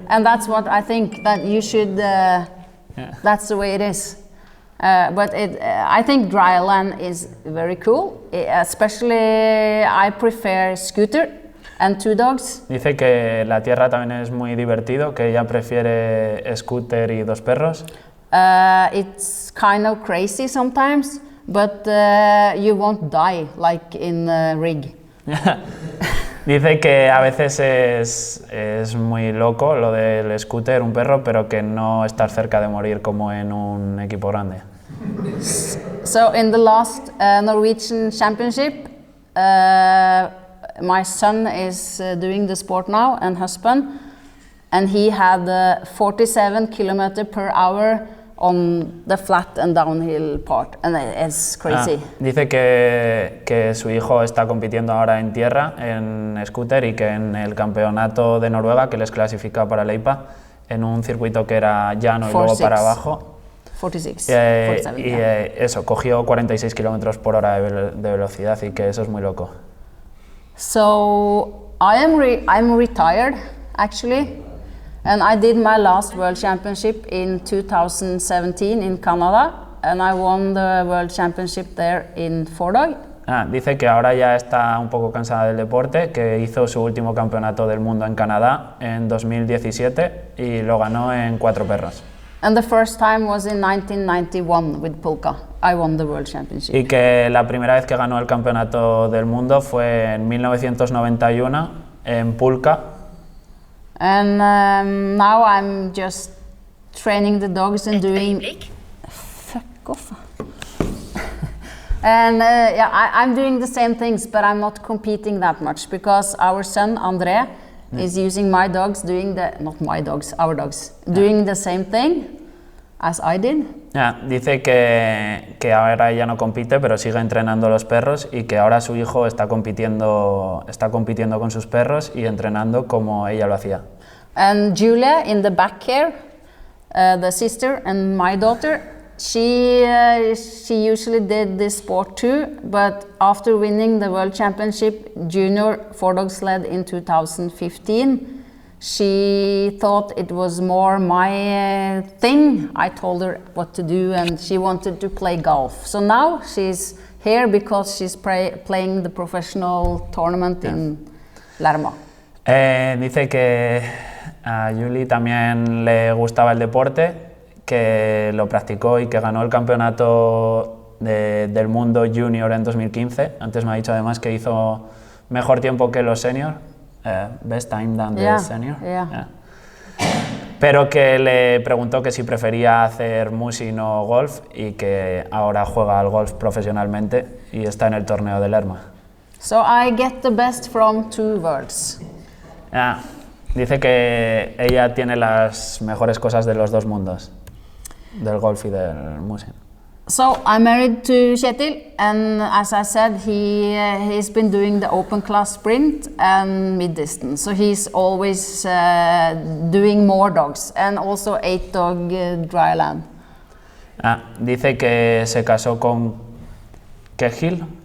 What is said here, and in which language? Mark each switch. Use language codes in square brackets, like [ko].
[en] And that's what I think that you should. That's the way it is. But I think dryland is very cool. Especially, I prefer scooter and 2 dogs. [es] Dice que la tierra también es muy divertido, que ella prefiere scooter y 2 perros. [en] It's kind of crazy sometimes, but you won't die like in rig. [es] Dice que a veces es muy loco lo del scooter, un perro, pero que no estar cerca de morir como en un equipo grande. [en] So in the last Norwegian championship, my son is doing the sport now and husband, and he had 47 kilometers per hour on the flat and downhill part, and it's crazy. [es] Dice que su hijo está compitiendo ahora en tierra, en scooter, y que en el campeonato de Noruega, que les clasifica para la IPA, en un circuito que era llano y luego para abajo, 47, eso, cogió 46 kilómetros por hora de velocidad, y que eso es muy loco. [en] So I'm retired actually. And I did my last World Championship in 2017 in Canada, and I won the World Championship there in 4-dog. [es] Dice que ahora ya está un poco cansada del deporte, que hizo su último campeonato del mundo en Canadá en 2017 y lo ganó en 4 perros. [en] And the first time was in 1991 with Pulka. I won the World Championship. [es] Y que la primera vez que ganó el campeonato del mundo fue en 1991 en Pulka. [en] And now I'm just training the dogs and doing. Fuck off. And I'm doing the same things, but I'm not competing that much because our son André is using my dogs, doing our dogs, doing the same thing as I did. [es] Dice que ahora ella no compite, pero sigue entrenando los perros, y que ahora su hijo está compitiendo con sus perros y entrenando como ella lo hacía. [en] And Julia in the back here, the sister and my daughter, she usually did this sport too, but after winning the World Championship Junior 4-dog sled in 2015, she thought it was more my thing. I told her what to do, and she wanted to play golf. So now she's here because she's playing the professional tournament in Lerma. [es] Dice que a Julie también le gustaba el deporte, que lo practicó y que ganó el campeonato del mundo junior en 2015. Antes me ha dicho además que hizo mejor tiempo que los senior. [en] Best time than the senior. Yeah. [es] Pero que le preguntó que si prefería hacer musin o golf, y que ahora juega al golf profesionalmente y está en el torneo de Lerma. [en] So I get the best from 2 worlds. [es] Dice que ella tiene las mejores cosas de los 2 mundos, del golf y del musin. [en] So I'm married to Kjetil, and as I said, he's been doing the open class sprint and mid distance. So he's always doing more dogs, and also 8-dog dryland. [es] Dice que se casó con Cahill,